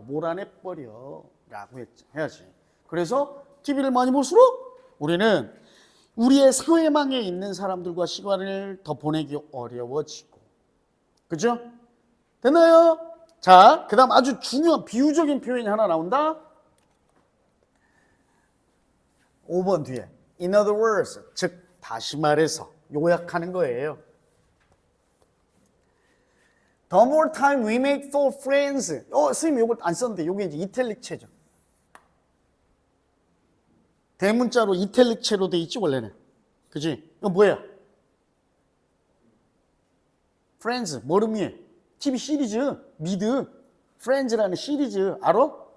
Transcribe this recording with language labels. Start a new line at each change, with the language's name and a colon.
Korean: 몰아내버려. 라고 해야지. 그래서 TV를 많이 볼수록 우리는 우리의 사회망에 있는 사람들과 시간을 더 보내기 어려워지고. 그죠? 됐나요? 자, 그 다음 아주 중요한 비유적인 표현이 하나 나온다. 5번 뒤에.
English: In other words,
Korean: 즉 다시 말해서 요약하는 거예요.
English: The more time we make for friends.
Korean: 선생님 이걸 안 썼는데 이게 이제 이탈릭체죠. 대문자로 이탈릭체로 돼 있지 원래는. 그지? 이거 뭐야? Friends 뭘 의미해? TV 시리즈 미드 Friends라는 시리즈 알아?